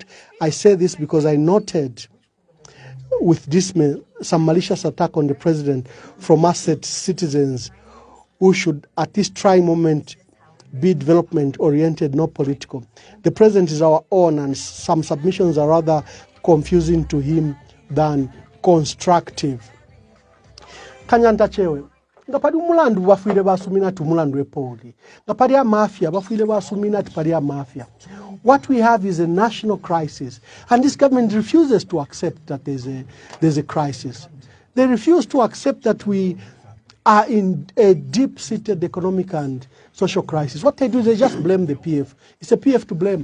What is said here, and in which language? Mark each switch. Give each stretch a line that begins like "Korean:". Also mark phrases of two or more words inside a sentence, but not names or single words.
English: I say this because I noted with dismay some malicious attack on the president from asset citizens who should at this trying moment be development-oriented, not political. The president is our own, and some submissions are rather confusing to him than constructive.
Bemba: Kanyanta Chewe, ngapali umulandu bafuile basumina tu mulandu epoli. Ngapali ya mafia bafuile basumina tipali ya mafia.
English: What we have is a national crisis, and this government refuses to accept that there's a crisis. They refuse to accept that we are in a deep-seated economic and social crisis. What they do is they just blame the PF. It's a PF to blame.